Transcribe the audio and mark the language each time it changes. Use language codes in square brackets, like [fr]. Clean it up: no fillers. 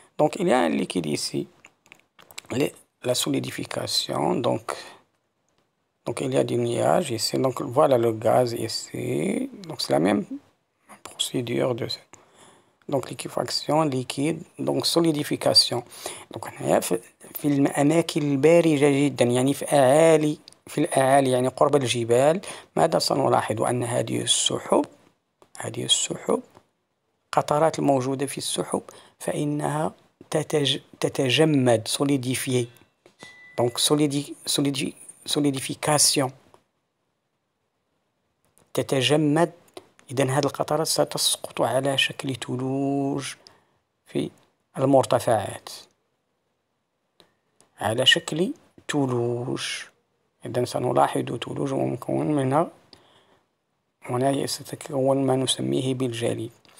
[fr] Donc il y a un liquide ici, la solidification. Donc il y a du nuage ici. Donc voilà le gaz ici. Donc c'est la même procédure de donc liquéfaction liquide donc solidification. [ar] donc هنا في الأماكن البارجة جدا يعني في الأعالي يعني قرب الجبال. ماذا سنلاحظ؟ أن هذه السحب قطرات الموجودة في السحب فإنها تتجمد solidifier. [fr] donc solidification تتجمد. [ar] إذا هذه القطرات ستسقط على شكل ثلوج في المرتفعات، على شكل ثلوج. إذا سنلاحظ ثلوج ومكون منها هنا ستتكون ما نسميه بالجليد.